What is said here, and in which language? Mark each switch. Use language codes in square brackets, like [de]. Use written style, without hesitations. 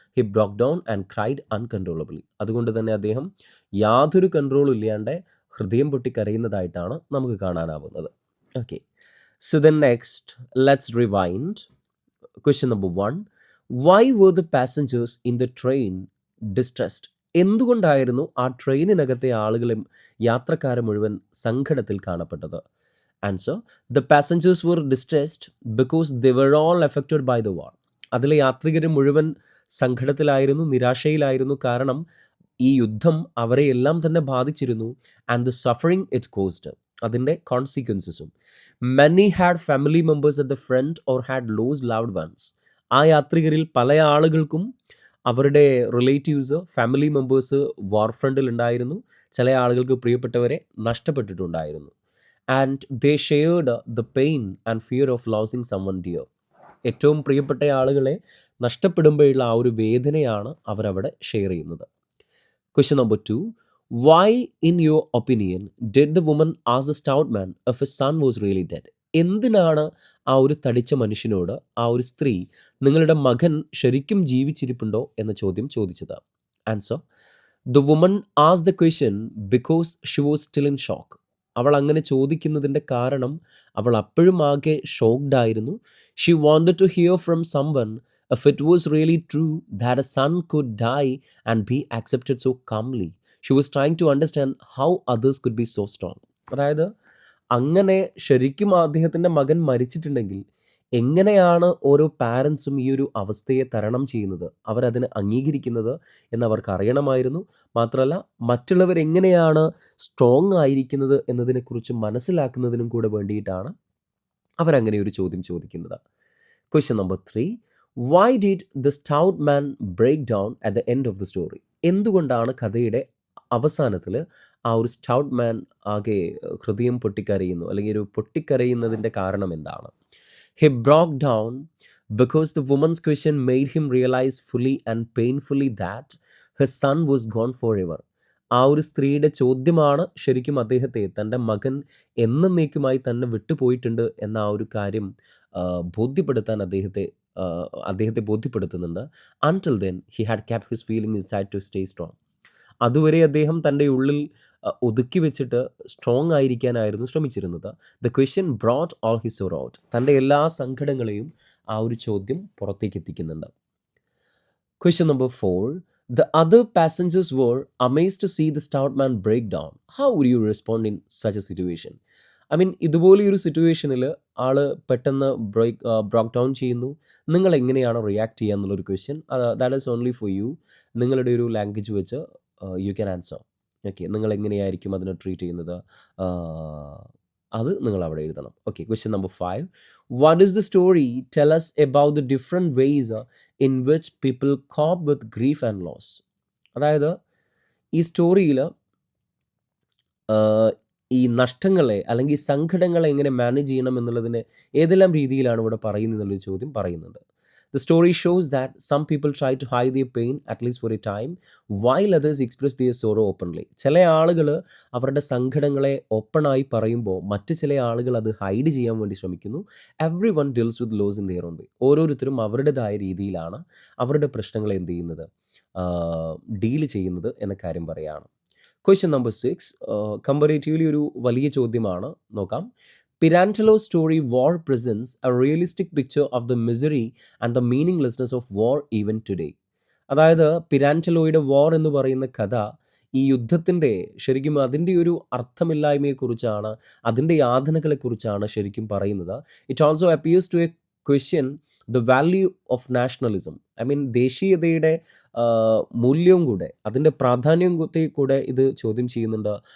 [en] He broke down and cried uncontrollably. [ml] അതുകൊണ്ട് തന്നെ അദ്ദേഹം യാതൊരു കൺട്രോളും ഇല്ലാണ്ട് ഹൃദയം പൊട്ടി കരയുന്നതായിട്ടാണ് നമുക്ക് കാണാനാവുന്നത്. [en] Okay, so then next, let's rewind. Question number 1, why were the passengers in the train distressed? [ml] എന്തുകൊണ്ടായിരുന്നു ആ ട്രെയിനിനകത്തെ ആളുകളും യാത്രക്കാരെ മുഴുവൻ സങ്കടത്തിൽ കാണപ്പെട്ടത്? [en] Answer, the passengers were distressed because they were all affected by the war. [ml] അതിലെ യാത്രികർ മുഴുവൻ സങ്കടത്തിലായിരുന്നു, നിരാശയിലായിരുന്നു. കാരണം ഈ യുദ്ധം അവരെ എല്ലാം തന്നെ ബാധിച്ചിരുന്നു. [en] and the suffering it caused, [ml] അതിൻ്റെ കോൺസിക്വൻസസും. [en] Many had family members at the front or had lost loved ones. [ml] ആ യാത്രികരിൽ പല ആളുകൾക്കും അവരുടെ റിലേറ്റീവ്സ്, ഫാമിലി മെമ്പേഴ്സ് വാർ ഫ്രണ്ടിൽ ഉണ്ടായിരുന്നു. ചില ആളുകൾക്ക് പ്രിയപ്പെട്ടവരെ നഷ്ടപ്പെട്ടിട്ടുണ്ടായിരുന്നു. [en] And they shared the pain and fear of losing someone dear. [ml] ഏറ്റവും പ്രിയപ്പെട്ട ആളുകളെ നഷ്ടപ്പെടുമ്പോഴുള്ള ആ ഒരു വേദനയാണ് അവരവിടെ ഷെയർ ചെയ്യുന്നത്. [en] Question number 2, why in your opinion did the woman ask the stout man if his son was really dead? [ml] എന്തിനാണ് ആ ഒരു തടിച്ച മനുഷ്യനോട് ആ ഒരു സ്ത്രീ നിങ്ങളുടെ മകൻ ശരിക്കും ജീവിച്ചിരിപ്പുണ്ടോ എന്ന ചോദ്യം ചോദിച്ചത്? [en] Answer, the woman asked the question because she was still in shock. [ml] അവൾ അങ്ങനെ ചോദിക്കുന്നതിൻ്റെ കാരണം അവൾ അപ്പോഴും ആകെ ഷോക്ക്ഡ് ആയിരുന്നു. [en] She wanted to hear from someone if it was really true that a son could die and be accepted so calmly. She was trying to understand how others could be so strong. [ml] അതായത് അങ്ങനെ ശരിക്കും അദ്ദേഹത്തിൻ്റെ മകൻ മരിച്ചിട്ടുണ്ടെങ്കിൽ എങ്ങനെയാണ് ഓരോ പാരൻസും ഈ ഒരു അവസ്ഥയെ തരണം ചെയ്യുന്നത്, അവരതിനെ അംഗീകരിക്കുന്നത് എന്നവർക്ക് അറിയണമായിരുന്നു. മാത്രമല്ല മറ്റുള്ളവരെങ്ങനെയാണ് സ്ട്രോങ് ആയിരിക്കുന്നത് എന്നതിനെക്കുറിച്ച് മനസ്സിലാക്കുന്നതിനും കൂടെ വേണ്ടിയിട്ടാണ് അവരങ്ങനെ ഒരു ചോദ്യം ചോദിക്കുന്നത്. [en] Question number 3, why did the stout man break down at the end of the story? [ml] എന്തുകൊണ്ടാണ് കഥയുടെ അവസാനത്തിൽ ആ ഒരു സ്റ്റൗട്ട് മാൻ ആകെ ഹൃദയം പൊട്ടിക്കരയുന്നു, അല്ലെങ്കിൽ ഒരു പൊട്ടിക്കരയുന്നതിൻ്റെ കാരണം എന്താണ്? [en] He broke down because the woman's question made him realize fully and painfully that his son was gone forever. [ml] ആ ഒരു സ്ത്രീയുടെ ചോദ്യമാണ് ശരിക്കും അദ്ദേഹത്തെ, തൻ്റെ മകൻ എന്നേക്കുമായി തന്നെ വിട്ടുപോയിട്ടുണ്ട് എന്ന ആ ഒരു കാര്യം ബോധ്യപ്പെടുത്താൻ അദ്ദേഹത്തെ ബോധ്യപ്പെടുത്തുന്നുണ്ട്. [en] Until then he had kept his feeling inside to stay strong. [ml] അതുവരെ അദ്ദേഹം തൻ്റെ ഉള്ളിൽ ഒതുക്കി വെച്ചിട്ട് strong ആയിരിക്കാനായിരുന്നു ശ്രമിച്ചിരുന്നത്. [en] The question brought all his sorrow out. [ml] തൻ്റെ എല്ലാ സങ്കടങ്ങളെയും ആ ഒരു ചോദ്യം പുറത്തേക്ക് എത്തിക്കുന്നുണ്ട്. [en] Question number 4, the other passengers were amazed to see the stout man break down. How would you respond in such a situation? [ml] I mean ഇതുപോലെയൊരു സിറ്റുവേഷനിൽ ആൾ പെട്ടെന്ന് ബ്രോക്ക് down ചെയ്യുന്നു, നിങ്ങൾ എങ്ങനെയാണ് റിയാക്ട് ചെയ്യുക എന്നുള്ളൊരു question. [en] That is only for you. [ml] നിങ്ങളുടെ ഒരു language വെച്ച് [en] You can answer. [ml] ഓക്കെ, നിങ്ങൾ എങ്ങനെയായിരിക്കും അതിനെ ട്രീറ്റ് ചെയ്യുന്നത്, അത് നിങ്ങൾ അവിടെ എഴുതണം. [en] Okay, question number 5, what is the story tell us about the different ways in which people cope with grief and loss? [ml] അതായത് ഈ സ്റ്റോറിയിൽ ഈ നഷ്ടങ്ങളെ അല്ലെങ്കിൽ സങ്കടങ്ങളെ എങ്ങനെ മാനേജ് ചെയ്യണം എന്നുള്ളതിന് ഏതെല്ലാം രീതിയിലാണ് ഇവിടെ പറയുന്നത് എന്നുള്ളൊരു ചോദ്യം പറയുന്നുണ്ട്. [en] The story shows that some people try to hide their pain, at least for a time, while others express their sorrow openly. [ml] ചില ആളുകൾ അവരുടെ സങ്കടങ്ങളെ ഓപ്പണായി പറയുമ്പോൾ മറ്റ് ചില ആളുകൾ അത് ഹൈഡ് ചെയ്യാൻ വേണ്ടി ശ്രമിക്കുന്നു. [en] Everyone deals with loss in their own way. [ml] ഓരോരുത്തരും അവരുടേതായ രീതിയിലാണ് അവരുടെ പ്രശ്നങ്ങളെ എന്ത് ചെയ്യുന്നത്, ഡീൽ ചെയ്യുന്നത് എന്ന കാര്യം പറയുകയാണ്. ക്വസ്റ്റ്യൻ നമ്പർ 6, കമ്പാരേറ്റീവ്ലി ഒരു വലിയ ചോദ്യമാണ്, നോക്കാം. [en] Pirantello's story War presents a realistic picture of the misery and the meaninglessness of war even today. [ml] അതായത് പിരാൻറ്റലോയുടെ വാർ എന്ന് പറയുന്ന കഥ ഈ യുദ്ധത്തിൻ്റെ ശരിക്കും അതിൻ്റെ ഒരു അർത്ഥമില്ലായ്മയെക്കുറിച്ചാണ്, അതിൻ്റെ യാതനകളെക്കുറിച്ചാണ് ശരിക്കും പറയുന്നത്. [en] It also appears to a question the value of nationalism. [ml] I mean ദേശീയതയുടെ മൂല്യവും കൂടെ, അതിൻ്റെ പ്രാധാന്യത്തെ കൂടെ ഇത് ചോദ്യം ചെയ്യുന്നുണ്ട്.